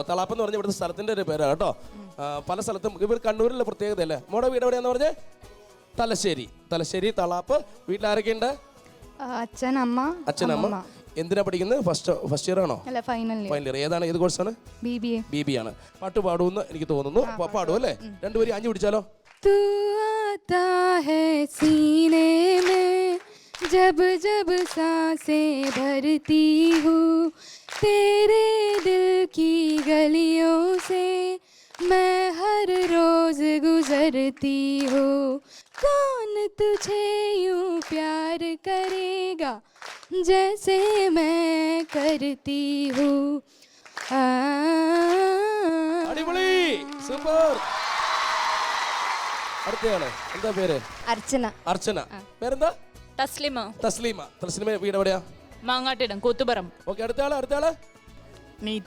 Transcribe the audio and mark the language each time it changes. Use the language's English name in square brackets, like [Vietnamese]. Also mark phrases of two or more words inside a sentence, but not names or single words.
[Malayalam] തളാപ്പ് എന്ന് പറഞ്ഞ ഇവിടുത്തെ സ്ഥലത്തിന്റെ ഒരു പേരാണ് കേട്ടോ. പല സ്ഥലത്തും ഇവർ കണ്ണൂരിലെ പ്രത്യേകത അല്ലേ. മോടെ വീട് എവിടെയാന്ന് പറഞ്ഞേ? തലശ്ശേരി. തലശ്ശേരി തളാപ്പ്. വീട്ടിലാരൊക്കെയുണ്ട്? അച്ഛൻ, അമ്മ. അച്ഛൻ, അമ്മ. എന്തിനാ പഠിക്കുന്നത്? [English] first year [Malayalam] ആണോ? ഫൈനൽ ഇയർ. ഏതാണ്? ഏത് കോഴ്സാണ്? BBA ആണ്. പാട്ട് പാടുമെന്ന് എനിക്ക് തോന്നുന്നു. പാടും അല്ലേ? രണ്ടുപേരും അഞ്ഞു പിടിച്ചാലോ? [Hindi] तू आता है सीने में जब जब सांसें भरती हूँ, तेरे दिल की गलियों से मैं हर रोज गुजरती हूँ. कौन तुझे यूं प्यार करेगा जैसे मैं करती हूँ. [Malayalam] അടിപൊളി. സൂപ്പർ. അടുത്തയാള് എന്താ പേര്? അർച്ചന. അർച്ചന. പേരെന്താ? തസ്ലിമ. തസ്ലീമ. തസ്ലീമ വീട് എവിടെയാ? മാങ്ങാട്ടിടം, കൂത്തുപറമ്പ്. ഓക്കെ. അടുത്തയാള് നീതു.